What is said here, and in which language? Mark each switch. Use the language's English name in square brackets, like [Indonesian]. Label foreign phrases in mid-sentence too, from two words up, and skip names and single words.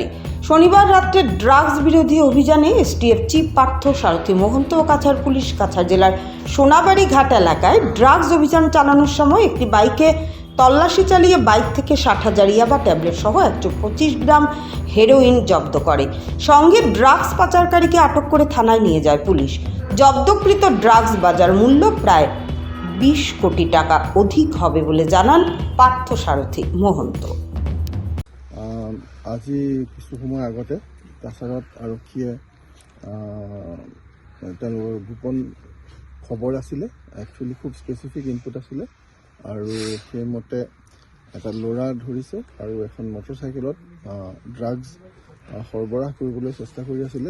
[Bangla] শনিবার রাত্রে ড্রাগস বিরোধী অভিযানে এসটিএফ চিফ পার্থ সারথী মহন্ত ও কাছাড় পুলিশ কাছাড় জেলার সোনাবাড়ি ঘাট এলাকায় ড্রাগস অভিযান চালানোর সময় একটি বাইকে তল্লাশি চালিয়ে বাইক থেকে 60,000 ইয়াবা ট্যাবলেট সহ 125 গ্রাম হেরোইন জব্দ করে। সঙ্গে ড্রাগস পাচারকারীকে আটক করে থানায় নিয়ে যায় পুলিশ। জব্দকৃত ড্রাগস বাজার মূল্য প্রায় 20 কোটি টাকা অধিক হবে বলে জানান পার্থ সারথী মহন্ত। [Assamese] আজি কিছু সময় আগতে কাছাৰত আৰক্ষীয়ে তেওঁলোকৰ গোপন খবৰ আছিলে, একচুৱেলি খুব [English] specific input [Assamese] আছিলে আৰু সেইমতে এটা ল'ৰা ধৰিছে আৰু এখন মটৰচাইকেলত ড্ৰাগছ সৰবৰাহ কৰিবলৈ চেষ্টা কৰি আছিলে।